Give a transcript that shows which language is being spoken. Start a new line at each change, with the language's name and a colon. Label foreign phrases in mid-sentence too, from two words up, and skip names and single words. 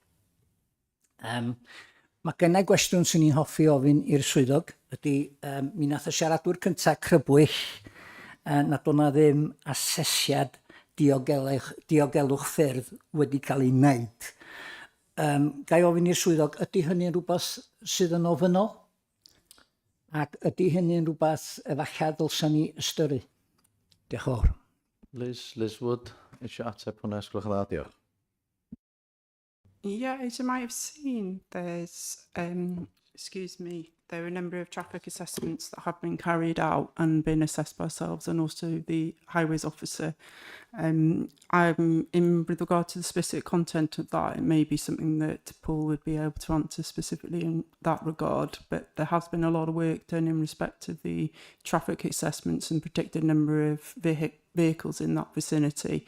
Welsh: Mae gennau gwestiwn sy'n ni'n hoffi ofyn i'r swyddog ydy, mi nath y siaradwr cyntaf crybwyll nad o'na ddim asesiad diogelwch ffyrdd wedi cael ei wneud. Gai ofyn i'r swyddog, ydy hynny'n rhywbeth sydd yn ofynol? Ac ydy hynny'n rhywbeth efallai ddylsan ni ystyru? Diolch yn fawr. Liz Wood, eisiau ateb hwnna, sgwylwch yn dda, diolch.
English: Yeah, as you might have seen, there's, there are a number of traffic assessments that have been carried out and been assessed by ourselves and also the highways officer. In with regard to the specific content of that, it may be something that Paul would be able to answer specifically in that regard, but there has been a lot of work done in respect of the traffic assessments and predicted number of vehicles in that vicinity.